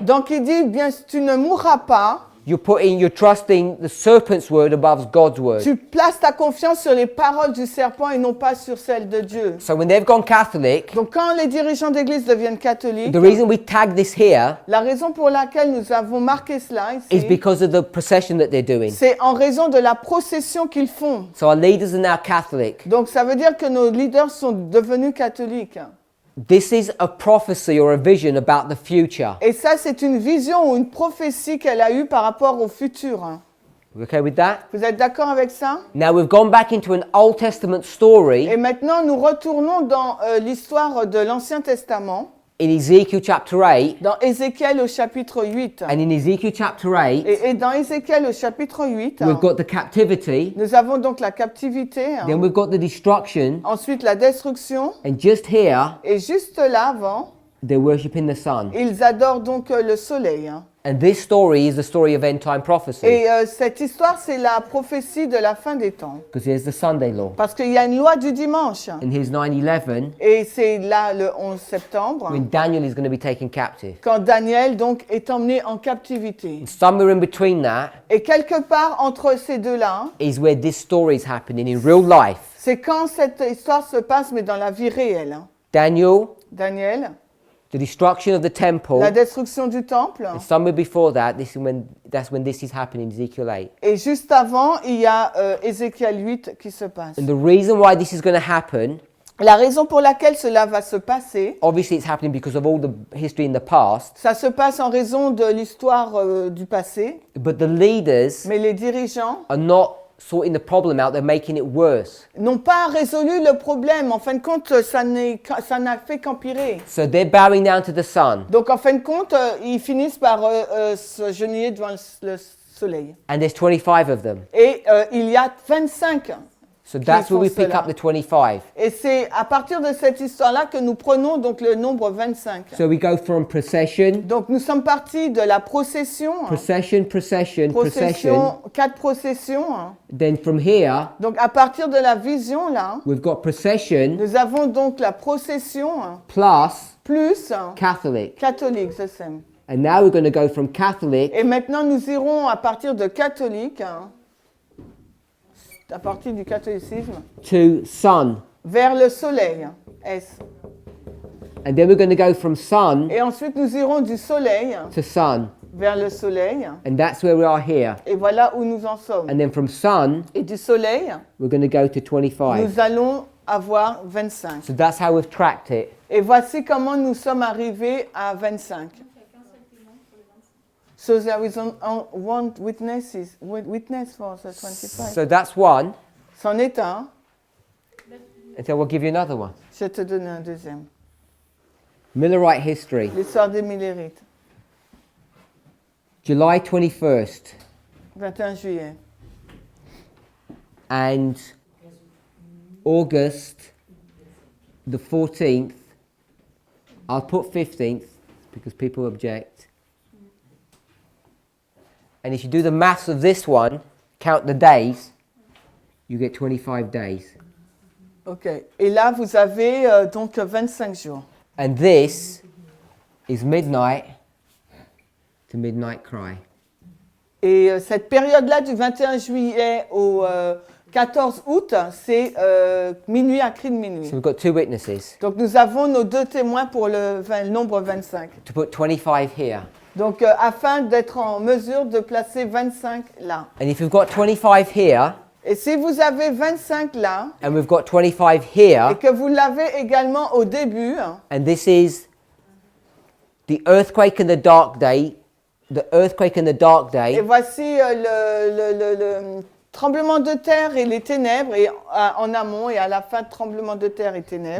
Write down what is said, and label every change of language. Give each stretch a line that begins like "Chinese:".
French: Donc il dit, bien, tu ne mourras pas.
English: you're trusting the serpent's word above God's word.
French: Tu places ta confiance sur les paroles du serpent et non pas sur celles de Dieu.
English: So when they've gone Catholic,
French: Donc quand les dirigeants d'église deviennent catholiques,
English: the reason we tag this here
French: la raison pour laquelle nous avons marqué cela
English: is
French: ici,
English: because of the procession that they're doing.
French: c'est en raison de la procession qu'ils font.
English: So our leaders are now Catholic.
French: Donc ça veut dire que nos leaders sont devenus catholiques.
English: This is a prophecy or a vision about the future.
French: Et ça, c'est une vision ou une prophétie qu'elle a eue par rapport au futur.
English: You okay with that?
French: Vous êtes d'accord avec ça?
English: Now we've gone back into an Old Testament story
French: Et maintenant, nous retournons dans l'histoire de l'Ancien Testament,
English: in Ezekiel chapter 8.
French: dans Ézéchiel au chapitre 8.
English: And in Ezekiel chapter 8,
French: Et dans Ézéchiel au chapitre 8,
English: we've got the captivity,
French: nous avons donc la captivité,
English: then we've got the destruction,
French: ensuite la destruction,
English: and just here,
French: et juste là avant,
English: they're worshipping the sun.
French: ils adorent donc le soleil.
English: And this story is the story of end time prophecy,
French: Et cette histoire, c'est la prophétie de la fin des temps.
English: because here's the Sunday law.
French: Parce qu'il y a une loi du dimanche.
English: And here's 9/11,
French: Et c'est là, le 11 septembre,
English: when Daniel is going to be taken captive.
French: quand Daniel donc est emmené en captivité.
English: And somewhere in between that
French: Et quelque part entre ces deux-là,
English: is where this story is happening in real life.
French: c'est quand cette histoire se passe, mais dans la vie réelle.
English: Daniel,
French: Daniel,
English: the destruction of the temple,
French: la destruction du temple.
English: and somewhere before that, that's when this is happening in Ezekiel 8.
French: Et juste avant, il y a Ézéchiel 8 qui se passe.
English: And the reason why this is going to happen,
French: La raison pour laquelle cela va se passer,
English: obviously it's happening because of all the history in the past,
French: ça se passe en raison de l'histoire du passé,
English: but the leaders
French: mais les dirigeants
English: are not sorting the problem out, they're making it worse.
French: n'ont pas résolu le problème. En fin de compte, ça n'a fait qu'empirer.
English: So they're bowing down to the sun,
French: Donc en fin de compte, ils finissent par se genouiller devant le soleil.
English: and there's 25 of them.
French: Et il y a 25.
English: So that's where
French: font
English: we pick
French: cela.
English: up the 25.
French: Et c'est à partir de cette histoire-là que nous prenons donc le nombre 25.
English: So we go from procession,
French: Donc nous sommes partis de la procession.
English: procession, procession, procession.
French: Procession, 4 processions.
English: Then from here,
French: Donc à partir de la vision là,
English: we've got procession
French: nous avons donc la procession
English: plus
French: plus
English: Catholic.
French: catholique, c'est ça.
English: And now we're going to go from Catholic
French: Et maintenant nous irons à partir de catholique, à partir du catholicisme,
English: to sun.
French: vers le soleil, S.
English: And then we're going to go from sun
French: Et ensuite nous irons du soleil
English: to sun.
French: vers le soleil.
English: And that's where we are here.
French: Et voilà où nous en sommes.
English: And then from sun,
French: Et du soleil,
English: we're going to go to 25.
French: nous allons avoir 25.
English: So that's how we've tracked it.
French: Et voici comment nous sommes arrivés à 25.
English: So there is one witness for the 25. So that's one.
French: C'en est un.
English: And so we'll give you another one.
French: Je vais te donner un deuxième.
English: Millerite history.
French: L'histoire des Millérites.
English: July 21st.
French: 21 juillet.
English: And August the 14th. I'll put 15th because people object. And if you do the maths of this one, count the days, you get 25 days. OK.
French: Et là, vous avez donc 25 jours.
English: And this is midnight to midnight cry.
French: Et cette période-là, du 21 juillet au 14 août, c'est minuit à cri de minuit.
English: So we've got two witnesses.
French: Donc nous avons nos deux témoins pour le nombre 25.
English: To put 25 here.
French: Donc afin d'être en mesure de placer 25 là.
English: And if we've got 25 here,
French: Et si vous avez 25 là,
English: and we've got 25
French: et
English: here,
French: que vous l'avez également au début,
English: and this is the earthquake and the dark day, the earthquake and the dark
French: et
English: day,
French: voici le tremblement de terre et les ténèbres, et en amont et à la fin, tremblement de terre et ténèbres.